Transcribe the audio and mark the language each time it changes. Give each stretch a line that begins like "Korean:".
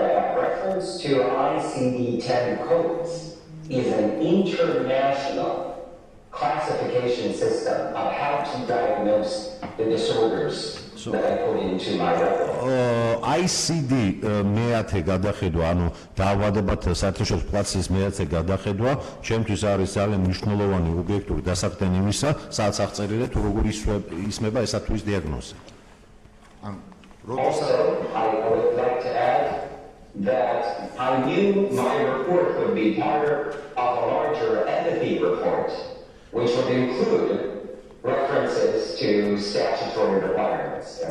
English: Reference to ICD-10 codes is an international classification system of how to diagnose the disorders that I put into my report.
Georgian: ICD მეათე გადახედვა, ანუ დაავადებათა საერთაშორისო კლასის მეათე გადახედვა, ჩემთვის არის ძალიან მნიშვნელოვანი ობიექტური დასაყრდენი იმისა, სადაც აღწერილია თუ როგორ ისმება ესა თუ ის დიაგნოზი.
English: Also, I would like to add that I knew my report would be part of a larger empathy report, which would include references to statutory requirements.